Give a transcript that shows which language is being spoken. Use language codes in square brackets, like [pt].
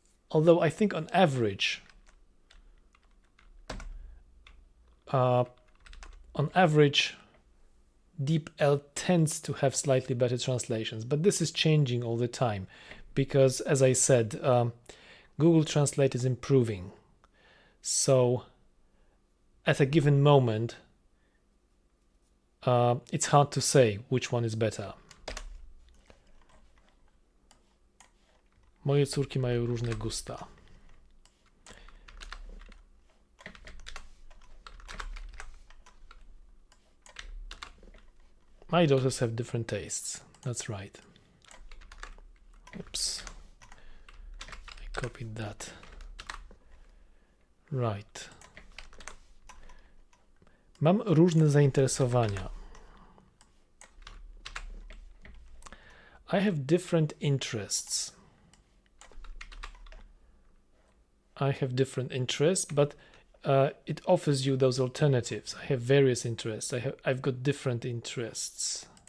[en] Although I think on average, DeepL tends to have slightly better translations, but this is changing all the time because, as I said, Google Translate is improving. So at a given moment, it's hard to say which one is better. [pl] Moje córki mają różne gusta. [en] My daughters have different tastes. That's right. Oops. I copied that. Right. [pl] Mam różne zainteresowania. [en] I have different interests. I have different interests, but it offers you those alternatives. I have various interests. I've got different interests.